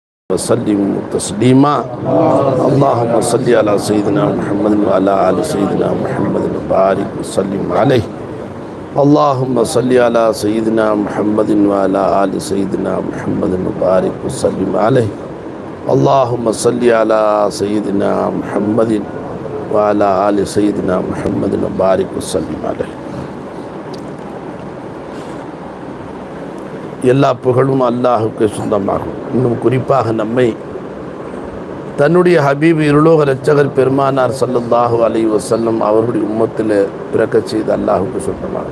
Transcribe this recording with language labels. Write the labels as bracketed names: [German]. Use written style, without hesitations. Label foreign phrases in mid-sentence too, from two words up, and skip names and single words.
[Arabic] وسلم تسليما اللهم صل على سيدنا محمد وعلى آل سيدنا محمد وبارك وسلم عليه اللهم صل على سيدنا محمد وعلى آل سيدنا محمد وبارك وسلم عليه اللهم صل على سيدنا محمد وعلى آل سيدنا محمد وبارك وسلم عليه. [Tamil] எல்லா புகழும் அல்லாஹுக்கு சொந்தமாகும். இன்னும் குறிப்பாக நம்மை தன்னுடைய ஹபீப் இருலோக இரட்சகர் பெருமானார் [Arabic] صلى الله عليه وسلم [Tamil] அவர்களுடைய உம்மத்தில் பிறக்கச் செய்த அல்லாஹுக்கு சொந்தமாகும்.